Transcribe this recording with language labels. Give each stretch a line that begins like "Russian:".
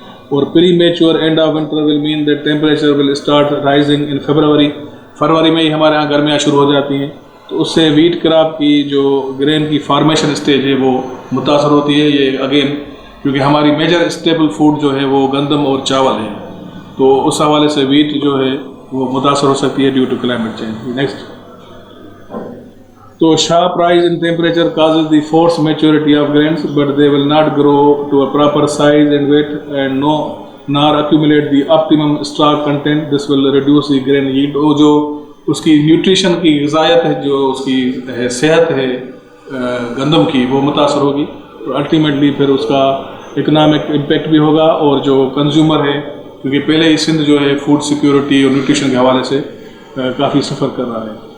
Urdu: اور
English: premature end of winter will mean that temperature will start rising in
Urdu: فروری میں ہی ہمارے یہاں گرمیاں شروع ہو جاتی ہیں، تو اس سے ویٹ کراپ کی جو گرین کی فارمیشن اسٹیج ہے وہ متاثر ہوتی ہے. یہ اگین کیونکہ ہماری میجر اسٹیبل فوڈ جو ہے وہ گندم اور چاول ہے، تو اس حوالے سے ویٹ جو ہے وہ متاثر ہو سکتی ہے
English: Due to climate change. Next. تو sharp rise in temperature causes the forced maturity of grains, but they will not grow to a proper size and weight and nor accumulate the optimum starch content. This will reduce the grain yield.
Urdu: اور جو اس کی nutrition کی غذائیت ہے، جو اس کی صحت ہے گندم کی، وہ متاثر ہوگی، اور الٹیمیٹلی پھر اس کا اکنامک امپیکٹ بھی ہوگا. اور جو کنزیومر ہے، کیونکہ پہلے ہی سندھ جو ہے فوڈ سیکیورٹی اور نیوٹریشن کے حوالے سے کافی سفر کر رہا ہے.